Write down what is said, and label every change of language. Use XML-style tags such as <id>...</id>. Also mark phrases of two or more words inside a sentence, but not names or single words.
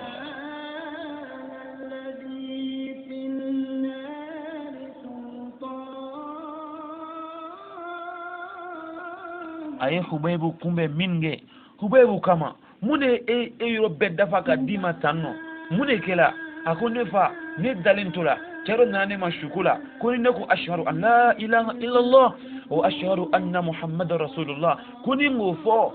<bm>a ye Hubaybu kunbɛn min kɛ Hubaybu kama mun de e yɔrɔ bɛɛ dafa ka d'i ma tan nɔ mun de kɛla a ko ne fa ne dalen to la cɛ dɔ nana ne ma suko la ko ni ne ko ashhadu</bm> <ar>أن لا إله إلا الله وأشهد أن محمدا رسول الله</ar> <bm>ko ni m'o fɔ</bm>